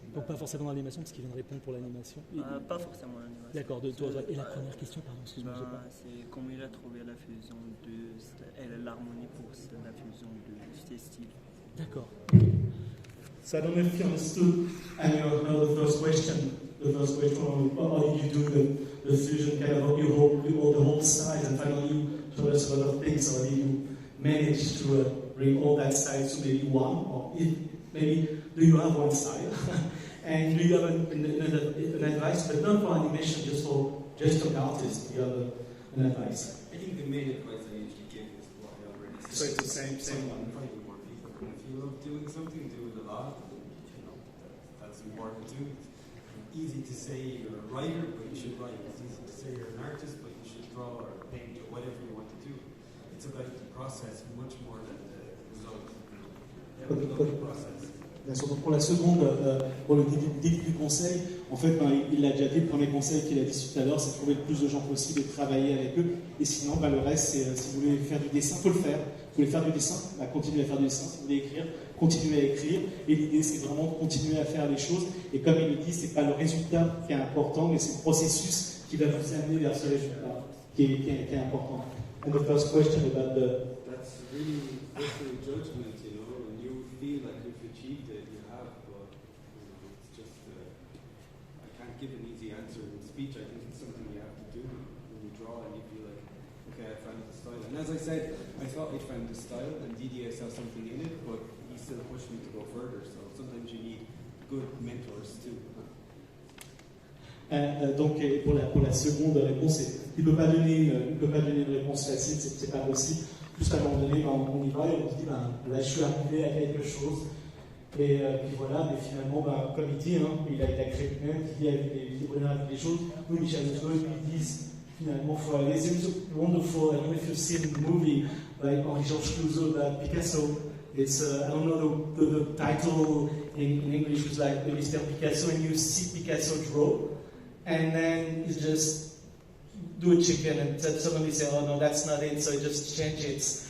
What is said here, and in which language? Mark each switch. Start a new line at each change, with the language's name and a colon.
French: Donc pas forcément l'animation, parce qu'il vient de répondre pour l'animation. Pas forcément l'animation. D'accord, et la première question, pardon, excuse-moi, j'ai pas. C'est comment il a trouvé la fusion et l'harmonie pour la fusion de ces styles. D'accord.
English: So I don't know if you understood and you know the first question. The first question, how did you do the fusion, kind of you hold the whole size and finally you told us a lot of things, or did you manage to bring all that style to maybe one, or maybe do you have one style? And do you have an advice, but not for animation, just an artist? Do you have an advice? I think the main advice I usually give is what I already said. So it's the same one. Probably more people. If you love doing something, do it a lot. That's important too. It's easy to say you're a writer, but you should write. It's easy to say you're an artist, but you should draw or paint or whatever you want to do. It's about the process much more than the result. Love the process.
French: Bien sûr, donc pour la seconde, pour le début du conseil, en fait, il l'a déjà dit, le premier conseil qu'il a dit tout à l'heure, c'est de trouver le plus de gens possible et de travailler avec eux. Et sinon, le reste, c'est si vous voulez faire du dessin, il faut le faire. Vous voulez faire du dessin, continuez à faire du dessin. Si vous voulez écrire, continuez à écrire. Et l'idée, c'est vraiment de continuer à faire les choses. Et comme il le dit, c'est pas le résultat qui est important, mais c'est le processus qui va vous amener vers ce résultat qui est important.
English: And the first question about That's really personal judgment, when you feel like you've achieved it, you have, but it's just, I can't give an easy answer in speech. I think it's something you have to do when you draw and you feel like, okay, I found the style. And as I said, I thought I found the style and Didier saw something in it, but he still pushed me to go further. So sometimes you need good mentors too.
French: Donc, et pour la seconde réponse, il ne peut pas donner une réponse facile, c'est pas possible. Juste à un moment donné, on y va et on se dit, là, je suis arrivé à quelque chose. Et puis voilà, mais finalement, comme il dit, il a créé lui-même, il a des bonheurs avec des choses. Nous, Michel Houellebecq, ils disent, finalement, il faut aller. C'est
English: wonderful. I don't know if you've seen the movie by Henri-Georges Clouzot about Picasso. It's, I don't know the title in English, was like Mr. Picasso, and you see Picasso draw, and then you just do a chicken and suddenly say, oh no, that's not it, so you just change it.